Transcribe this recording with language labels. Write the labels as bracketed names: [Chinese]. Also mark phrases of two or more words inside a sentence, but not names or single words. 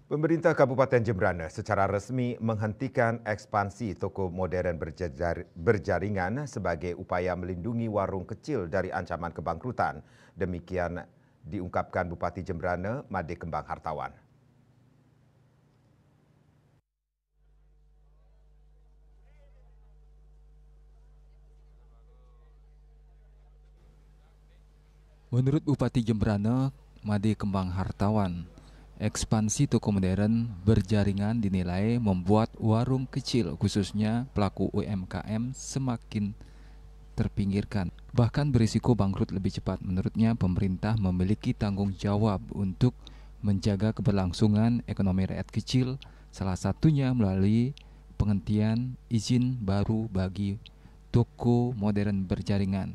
[Indonesian] Pemerintah Kabupaten Jembrana secara resmi menghentikan ekspansi toko modern berjaringan sebagai upaya melindungi warung kecil dari ancaman kebangkrutan. Demikian diungkapkan Bupati Jembrana, Made Kembang Hartawan. Menurut Bupati Jembrana, Made Kembang Hartawan, ekspansi toko modern berjaringan dinilai membuat warung kecil khususnya pelaku UMKM semakin terpinggirkan, bahkan berisiko bangkrut lebih cepat. Menurutnya, pemerintah memiliki tanggung jawab untuk menjaga keberlangsungan ekonomi rakyat kecil, salah satunya melalui penghentian izin baru bagi toko modern berjaringan.